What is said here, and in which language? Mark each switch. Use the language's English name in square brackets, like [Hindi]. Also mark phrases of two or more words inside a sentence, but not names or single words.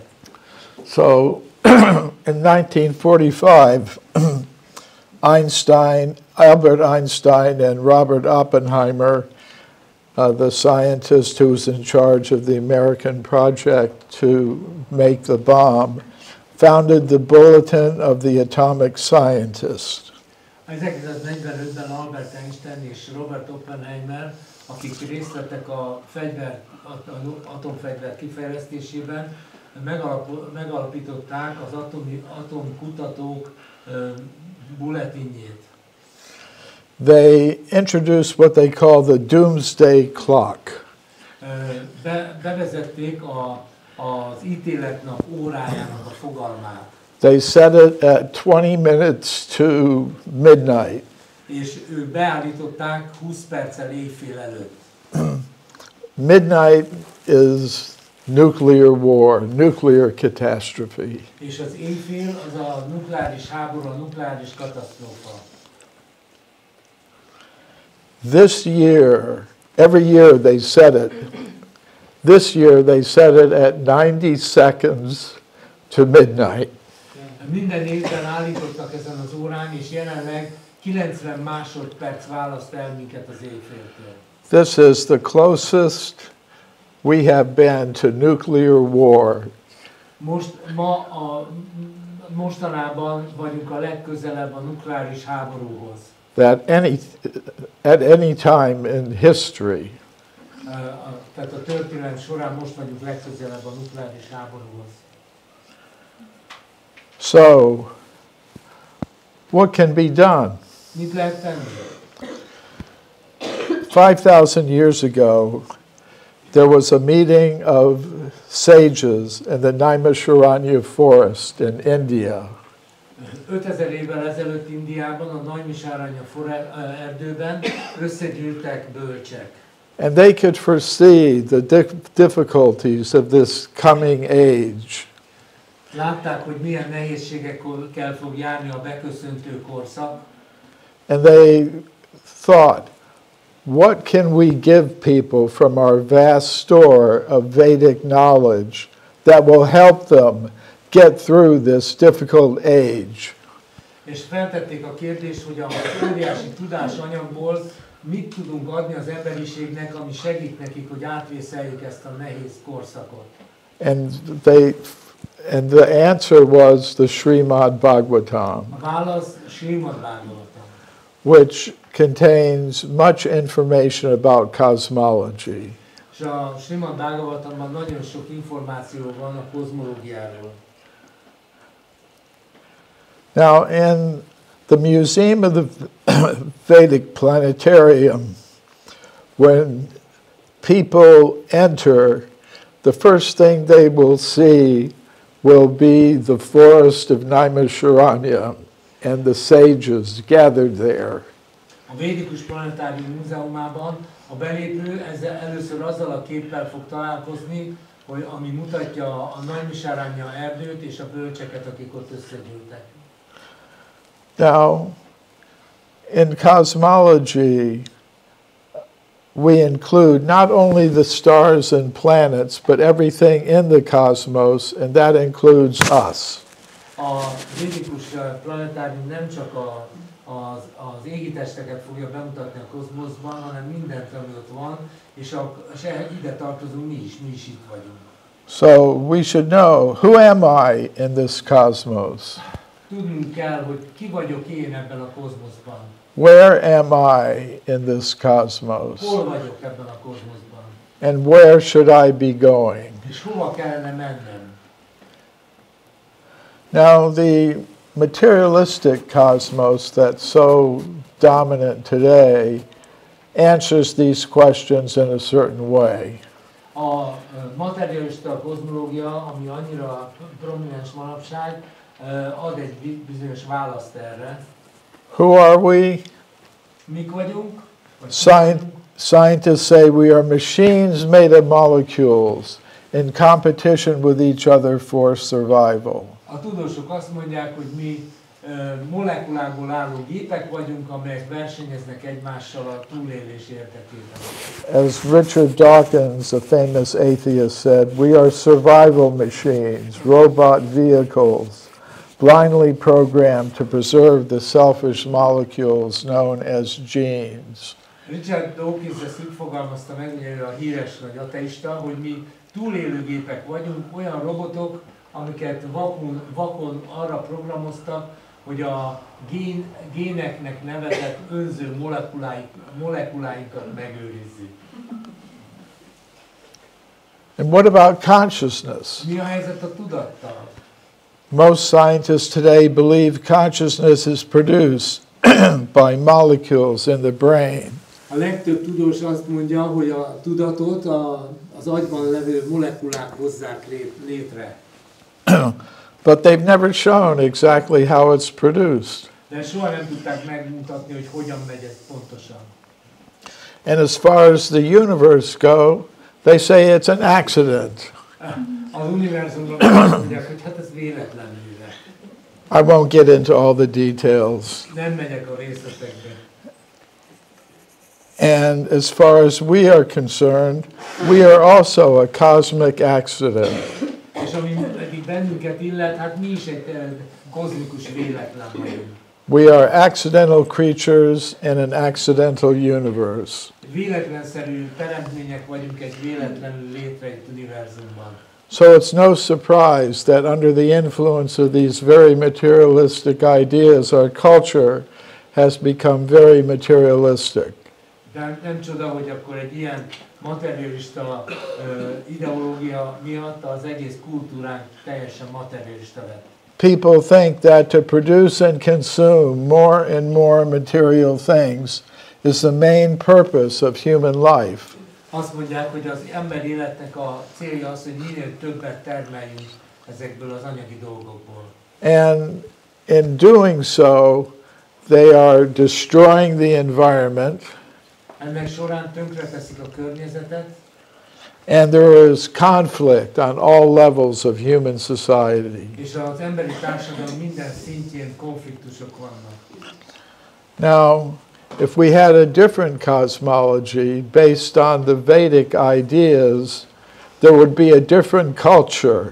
[English] So, in 1945, Albert Einstein and Robert Oppenheimer, the scientist who was in charge of the American project to make the bomb, founded the Bulletin of the Atomic Scientists. [Hungarian] 1945-ben Albert Einstein és Robert Oppenheimer, akik részt vettek a atomfegyver kifejlesztésében, megalapították az atomkutatók bulletinjét. [English] They introduced what they call the doomsday clock. [Hungarian] Bevezették az ítéletnap órájának a fogalmát. [English] They set it at 20 minutes to midnight. [Hungarian] És ők beállították 20 perccel éjfél előtt. [English] Midnight is nuclear war, nuclear catastrophe. [Hungarian] És az éjfél az a nukleáris háború, a nukleáris katasztrófa. [English] This year, every year they set it. This year they set it at 90 seconds to midnight. [Hungarian] Minden évben állítottak ezen az órán, és jelenleg 90 másodperc választ el minket az éjféltől. [English] This is the closest we have been to nuclear war. [Hungarian] Mostanában vagyunk a legközelebb a nukleáris háborúhoz. [English] That at any time in history. [Hungarian] Tehát a történelem során most vagyunk legközelebb a nukleáris háborúhoz. [English] So, what can be done? [Hungarian] Mit lehet tenni? [English] 5,000 years ago, there was a meeting of sages in the Naimisharanya forest in India. [Hungarian] 5000 évvel ezelőtt Indiában, a Naimisharanya erdőben összegyűltek bölcsek. [English] And they could foresee the difficulties of this coming age. [Hungarian] Látták, hogy milyen nehézségekkel fog járni a beköszöntő korszak. [English] And they thought, what can we give people from our vast store of Vedic knowledge that will help them get through this difficult age? [Hungarian] És feltették a kérdést, hogy a óriási tudásanyagból mit tudunk adni az emberiségnek, ami segít nekik, hogy átvészeljük ezt a nehéz korszakot. [English] And the answer was the Srimad Bhagavatam. [Hungarian] A válasz Srimad Bhagavatam, [English] which contains much information about cosmology. [Hungarian] És a Srimad Bhagavatamban nagyon sok információ van a kozmológiáról. [English] Now, in the Museum of the Védikus Planetárium, when people enter, the first thing they will see will be the forest of Naimisharanya and the sages gathered there. [Hungarian] A Védikus Planetárium Múzeumában a belépő először azzal a képpel fog találkozni, hogy ami mutatja a Naimisharanya erdőt és a bölcseket, akik ott összegyűltek. [English] Now, in cosmology, we include not only the stars and planets, but everything in the cosmos, and that includes us. [Hungarian] A Védikus Planetárium nem csak az égitesteket fogja bemutatni a kozmoszban, hanem mindent, ami ott van, és ide tartozunk mi is itt vagyunk. [English] So we should know, who am I in this cosmos? [Hungarian] Tudnunk kell, hogy ki vagyok én ebben a kozmoszban. [English] Where am I in this cosmos? [Hungarian] Hol vagyok ebben a kozmoszban? [English] And where should I be going? [Hungarian] És hova kellene mennem? [English] Now, the materialistic cosmos that's so dominant today answers these questions in a certain way. [Hungarian] A materialista kozmológia, ami annyira prominens manapság, ad egy bizonyos választ erre. [English] Who are we? [Hungarian] Mik vagyunk? [English] Scientists say we are machines made of molecules in competition with each other for survival. [Hungarian] A tudósok azt mondják, hogy mi molekulákból álló gépek vagyunk, amelyek versenyeznek egymással a túlélés érdekében. [English] As Richard Dawkins, a famous atheist, said, we are survival machines, robot vehicles, blindly programmed to preserve the selfish molecules known as genes. [Hungarian] Richard Dawkins ezt úgy fogalmazta meg, ugye ő a híres nagy ateista, hogy mi túlélőgépek vagyunk, olyan robotok, amiket vakon arra programoztak, hogy a géneknek nevezett önző molekuláinkat megőrizzük. [English] And what about consciousness? [Hungarian] Mi a helyzet a tudattal? [English] Most scientists today believe consciousness is produced by molecules in the brain. [Hungarian] A legtöbb tudós azt mondja, hogy a tudatot az agyban levő molekulák hozzák létre. [English] But they've never shown exactly how it's produced. [Hungarian] De soha nem tudták megmutatni, hogy hogyan megy ez pontosan. [English] And as far as the universe go, they say it's an accident. [Hungarian] Az univerzumban azt mondják, hogy hát ez véletlenül. [English] I won't get into all the details. [Hungarian] Nem megyek a részletekbe. [English] And as far as we are concerned, we are also a cosmic accident. [Hungarian] És ami eddig bennünket illet, hát mi is egy kozmikus véletlen vagyunk. [English] We are accidental creatures in an accidental universe. [Hungarian] Véletlenszerű teremtmények vagyunk egy véletlenül létrejött univerzumban. [English] So it's no surprise that under the influence of these very materialistic ideas, our culture has become very materialistic. [Hungarian] De nem csoda, hogy akkor egy ilyen materialista ideológia miatt az egész kultúránk teljesen materialista lett. [English] People think that to produce and consume more and more material things is the main purpose of human life. [Hungarian] Azt mondják, hogy az ember életnek a célja az, hogy minél többet termeljünk ezekből az anyagi dolgokból. [English] And in doing so, they are destroying the environment. [Hungarian] Ennek során tönkreteszik a környezetet. [English] And there is conflict on all levels of human society. [Hungarian] És az emberi társadalom minden szintjén konfliktusok vannak. [English] Now, if we had a different cosmology based on the Vedic ideas, there would be a different culture.